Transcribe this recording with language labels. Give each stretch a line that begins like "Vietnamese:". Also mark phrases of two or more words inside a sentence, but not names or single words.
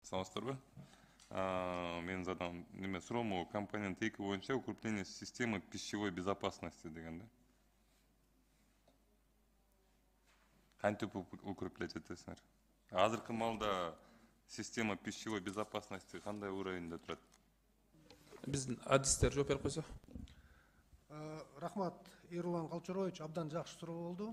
Kyrgyz: Саламатсыздарбы? Мен задам неме суроому компонент 2 боюнча
Russian: укрепление системы пищевой безопасности
Kyrgyz: дегенде. Кантип укреплять этесиңер? Азыркы маалда
Russian: система пищевой безопасности
Kyrgyz: кандай уровеньде турат? Биздин адистер жооп берип койсо. Рахмат, Эрулан Калчарович, абдан жакшы суроо болду.